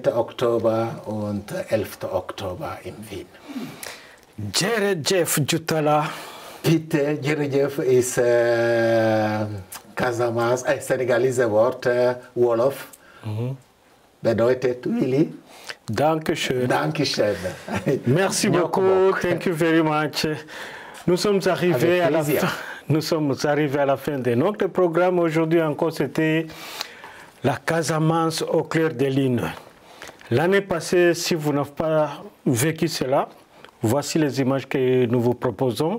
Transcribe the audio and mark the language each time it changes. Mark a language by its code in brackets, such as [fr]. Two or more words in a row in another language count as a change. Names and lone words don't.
[de] Oktober und 11. Oktober in Wien. [wo] Jërëjëf Jutala. [de] Bitte, Jërëjëf ist Casamance, ein Senegalese Wort, Wolof, bedeutet Willi. Dankeschön. Dankeschön. [fr] Merci beaucoup. [en] Thank you very much. [fr] Nous sommes arrivés à la fin. Nous sommes arrivés à la fin de notre programme. Aujourd'hui encore, c'était la Casamance au clair de lune. L'année passée, si vous n'avez pas vécu cela, voici les images que nous vous proposons.